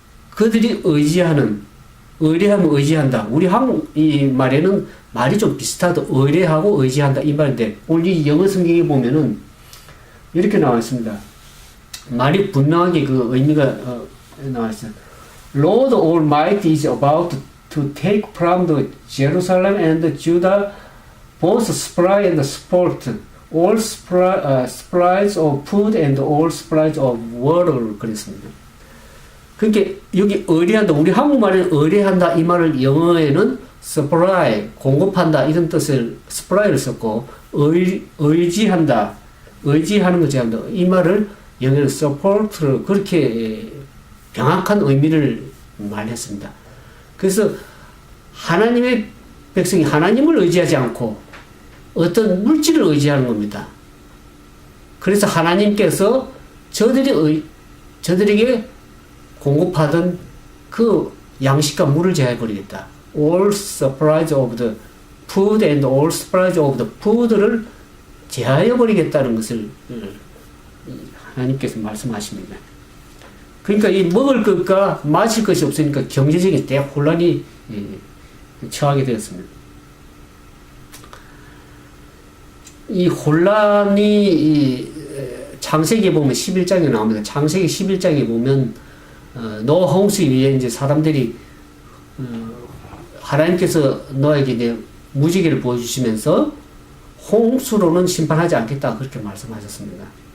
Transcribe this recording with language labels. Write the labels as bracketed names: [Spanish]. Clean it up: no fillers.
[Korean] 그들이 의뢰하면 의지한다. 우리 이 말에는 말이 좀 비슷하다. 의뢰하고 의지한다 이 말인데 오늘 이 영어 성경에 보면은 이렇게 나와 있습니다. 말이 분명하게 그 의미가 나와 있어요. [English] Lord Almighty is about to take from the Jerusalem and Judah both supply and sport, all supplies of food and all supplies of water [Korean] 그랬습니다. 그러니까 여기 의뢰한다. 우리 한국말에는 의뢰한다 이 말을 영어에는 supply 공급한다 이런 뜻을 supply를 썼고 의지한다 의지하는 거 제한다 이 말을 영어는 support를 그렇게 명확한 의미를 말했습니다. 그래서 하나님의 백성이 하나님을 의지하지 않고 어떤 물질을 의지하는 겁니다. 그래서 하나님께서 저들에게 공급하던 그 양식과 물을 제하여버리겠다. [English] All supplies of the food and all supplies of the food를 [Korean] 제하여버리겠다는 것을 하나님께서 말씀하십니다. 그러니까 이 먹을 것과 마실 것이 없으니까 경제적인 대혼란이 처하게 되었습니다. 이 혼란이 창세기에 보면 11장에 나옵니다. 창세기 11장에 보면 노아 홍수 위에 이제 사람들이 하나님께서 너에게 이제 무지개를 보여주시면서 홍수로는 심판하지 않겠다 그렇게 말씀하셨습니다.